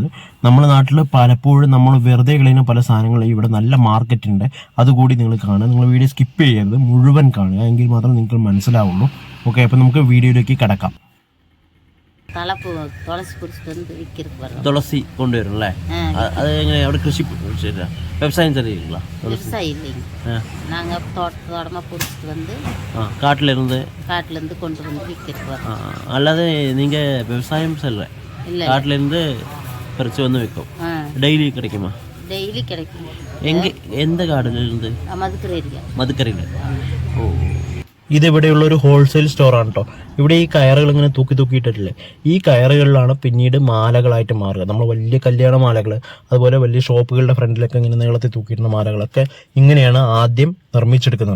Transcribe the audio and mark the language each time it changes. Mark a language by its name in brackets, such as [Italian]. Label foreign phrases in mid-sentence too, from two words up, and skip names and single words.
[Malayalam] നമ്മുടെ നാട്ടിൽ പലപ്പോഴും നമ്മൾ വെറുതെ കളയുന്ന പല സാധനങ്ങളും ഇവിടെ നല്ല മാർക്കറ്റ് ഉണ്ട്, അതുകൂടി നിങ്ങൾ കാണുക. നിങ്ങൾ വീഡിയോ സ്കിപ്പ് ചെയ്യരുത്, മുഴുവൻ കാണുക, എങ്കിൽ മാത്രം നിങ്ങൾക്ക് മനസ്സിലാവുള്ളൂ. ഓക്കെ, അപ്പൊ നമുക്ക് വീഡിയോയിലേക്ക് കിടക്കാം. തുളസി കൊണ്ടുവരും അല്ലേ? അത് എങ്ങനെ അവിടെ കൃഷി വ്യവസായം தெரியுங்களா? [Tamil] விவசாயம் இல்லைங்க, நாங்கள் தோட்டமாக பிடிச்சிட்டு வந்து காட்டிலேருந்து கொண்டு வந்து விற்கிறது வரோம். அல்லது நீங்கள் விவசாயம் செல்ற காட்டிலேருந்து பறித்து வந்து விற்கும். டெய்லி கிடைக்குமா? டெய்லி கிடைக்கும். எங்கே, எந்த காடுலேருந்து? [Malayalam] മധുക്കരയിൽ. ഓ, ഇതിവിടെയുള്ള ഒരു ഹോൾസെയിൽ സ്റ്റോറാണ് കേട്ടോ. ഇവിടെ ഈ കയറുകൾ ഇങ്ങനെ തൂക്കിയിട്ടില്ലേ, ഈ കയറുകളിലാണ് പിന്നീട് മാലകളായിട്ട് മാറുക. നമ്മൾ വലിയ കല്യാണ മാലകൾ, അതുപോലെ വലിയ ഷോപ്പുകളുടെ ഫ്രണ്ടിലൊക്കെ ഇങ്ങനെ നീളത്തിൽ തൂക്കിയിടുന്ന മാലകളൊക്കെ ഇങ്ങനെയാണ് ആദ്യം നിർമ്മിച്ചെടുക്കുന്നത്.